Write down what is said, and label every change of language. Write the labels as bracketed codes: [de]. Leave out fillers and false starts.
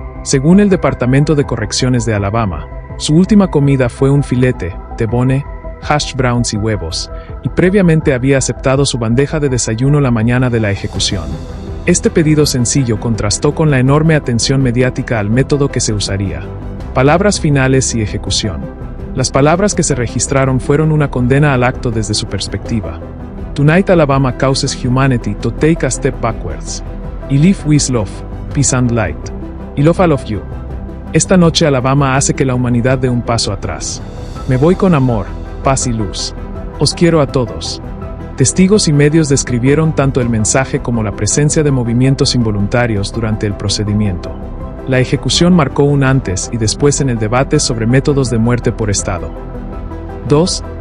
[es] Según el Departamento de Correcciones de Alabama, su última comida fue un filete, tebone, hash browns y huevos, y previamente había aceptado su bandeja de desayuno la mañana de la ejecución. Este pedido sencillo contrastó con la enorme atención mediática al método que se usaría. Palabras finales y ejecución. Las palabras que se registraron fueron una condena al acto desde su perspectiva. [en] Tonight Alabama causes humanity to take a step backwards. I live with love, peace and light. I love all of you. [es] Esta noche Alabama hace que la humanidad dé un paso atrás. Me voy con amor, paz y luz. Os quiero a todos. Testigos y medios describieron tanto el mensaje como la presencia de movimientos involuntarios durante el procedimiento. La ejecución marcó un antes y después en el debate sobre métodos de muerte por estado. 2.